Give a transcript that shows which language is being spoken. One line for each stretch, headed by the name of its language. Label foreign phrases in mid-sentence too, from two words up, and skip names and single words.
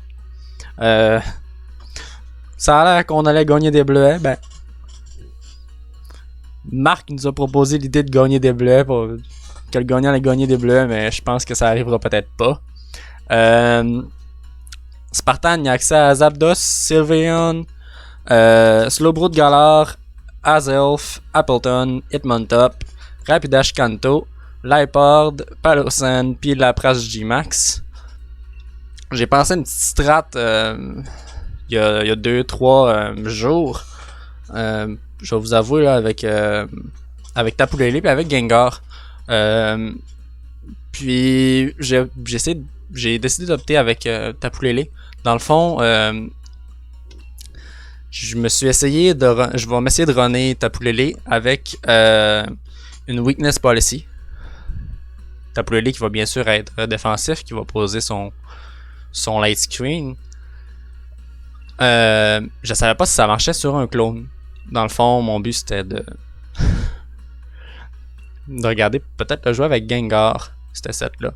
French: Euh, Ça a l'air qu'on allait gagner des bleuets. Ben, Marc nous a proposé l'idée de gagner des bleuets pour que le gagnant allait gagner des bleuets, mais je pense que ça arrivera peut-être pas. Spartan, il y a accès à Zapdos, Sylveon, Slowbro de Galar, Azelf, Appleton, Hitmontop, Rapidash Kanto, Lipord, Palosan, puis la Prasse G-Max. J'ai pensé une petite strat il y a 2-3 jours. Je vais vous avouer là, avec Tapu Lele puis avec Gengar. Puis j'ai décidé d'opter avec Tapu Lele. Dans le fond, je vais m'essayer de runner Tapu Lele avec une
English: weakness policy.
French: Tapu Lele qui va bien sûr être défensif, qui va poser son
English: light screen.
French: Je savais pas si ça marchait sur un clone. Dans le fond, mon but c'était de regarder peut-être le jouer avec Gengar, c'était set là.